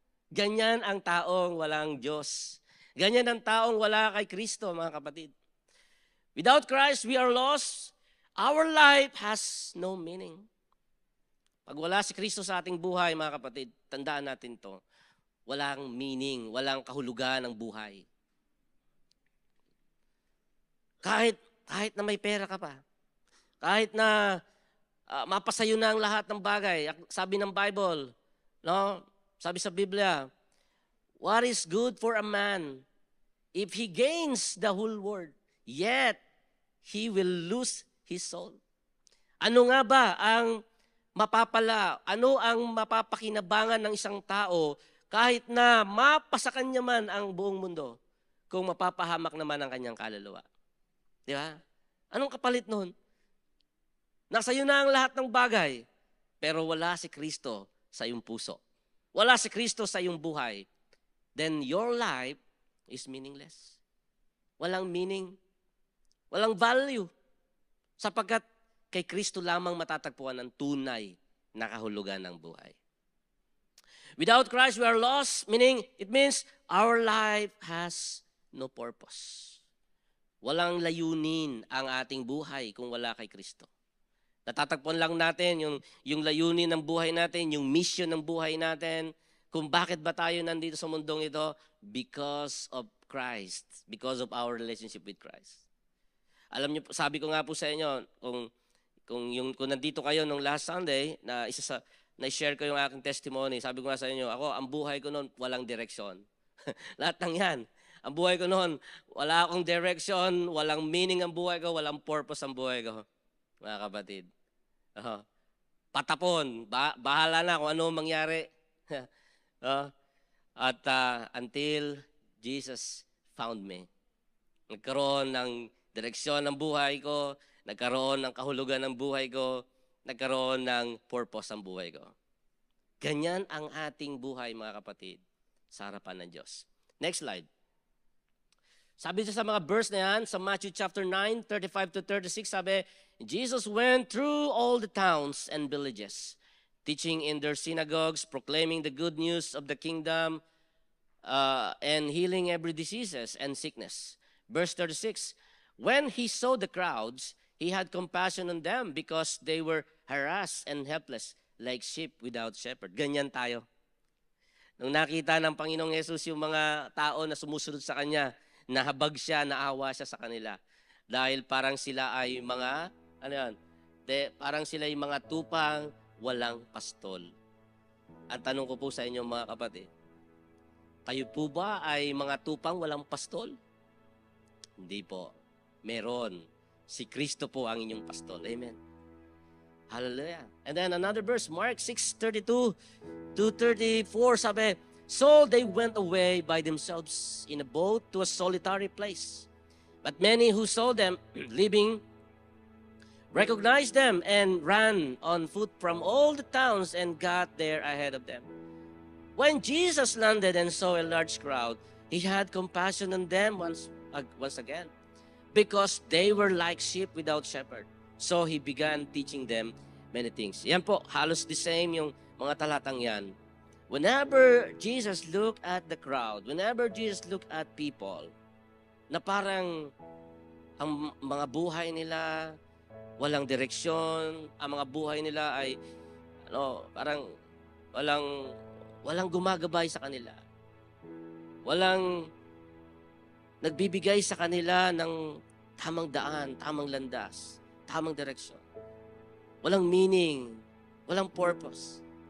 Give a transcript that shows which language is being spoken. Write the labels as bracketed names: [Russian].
[Filipino] Ganyan ang taong walang Diyos. Ganyan ang taong wala kay Kristo, mga kapatid. [English] Without Christ, we are lost. Our life has no meaning. [Filipino] Pag wala si Kristo sa ating buhay, mga kapatid, tandaan natin to. Walang meaning, walang kahulugan ng buhay. Kahit na may pera ka pa, kahit na mapasayo na ang lahat ng bagay, sabi ng Bible, no? Sabi sa Biblia, [English] what is good for a man if he gains the whole world, yet he will lose his soul? [Filipino] Ano nga ba ang mapapala, ano ang mapapakinabangan ng isang tao kahit na mapasa kanya man ang buong mundo kung mapapahamak naman ang kanyang kaluluwa? Di ba? Anong kapalit nun? Nasa iyo na ang lahat ng bagay. pero wala si Kristo sa iyong puso, wala si Kristo sa iyong buhay, [English] then your life is meaningless. [Filipino] Walang meaning, walang value, sapagkat kay Kristo lamang matatagpuan ang tunay na kahulugan ng buhay. [English] Without Christ, we are lost, meaning, it means our life has no purpose. [Filipino] Walang layunin ang ating buhay kung wala kay Kristo. Natatagpuan lang natin yung layunin ng buhay natin, yung mission ng buhay natin, kung bakit ba tayo nandito sa mundong ito, [English] because of Christ, because of our relationship with Christ. [Filipino] Alam niyo, sabi ko nga po sa inyo, kung nandito kayo nung last Sunday, na-share ko yung aking testimony, sabi ko nga sa inyo, ako, ang buhay ko noon, walang direksyon. Lahat ng yan. Ang buhay ko noon, wala akong direction, walang meaning ang buhay ko, walang purpose ang buhay ko. Mga kapatid. Patapon, bahala na kung ano mangyari. At [English] until Jesus found me. [Filipino] Nagkaroon ng direksyon ng buhay ko, nagkaroon ng kahulugan ng buhay ko, nagkaroon ng purpose ang buhay ko. Ganyan ang ating buhay, mga kapatid, sa harapan ng Diyos. [English] Next slide. [Filipino] Sabi sa mga verse na yan, sa Matthew chapter 9, 35 to 36, sabi, [English] Jesus went through all the towns and villages, teaching in their synagogues, proclaiming the good news of the kingdom, and healing every diseases and sickness. Verse 36, when he saw the crowds, he had compassion on them because they were harassed and helpless, like sheep without shepherd. [Filipino] Ganyan tayo. Nung nakita ng Panginoong Yesus yung mga tao na sumusunod sa Kanya, nahabag siya, naawa siya sa kanila. Dahil parang sila ay mga, parang sila ay mga tupang walang pastol. Ang tanong ko po sa inyo, mga kapatid, kayo po ba ay mga tupang walang pastol? Hindi po. Meron. Si Kristo po ang inyong pastol. Amen. Hallelujah. [English] And then another verse, Mark 6:32 to 34, sabi, so they went away by themselves in a boat to a solitary place. But many who saw them leaving recognized them and ran on foot from all the towns and got there ahead of them. When Jesus landed and saw a large crowd, he had compassion on them once again, because they were like sheep without shepherd. So he began teaching them many things. [Filipino] Yan po, halos the same yung mga talatang yan. [English] Whenever Jesus looked at the crowd, whenever Jesus looked at people, [Filipino] na parang ang mga buhay nila walang direksyon, ang mga buhay nila ay parang walang gumagabay sa kanila. Walang nagbibigay sa kanila ng tamang daan, tamang landas, tamang direksyon. Walang meaning, walang purpose.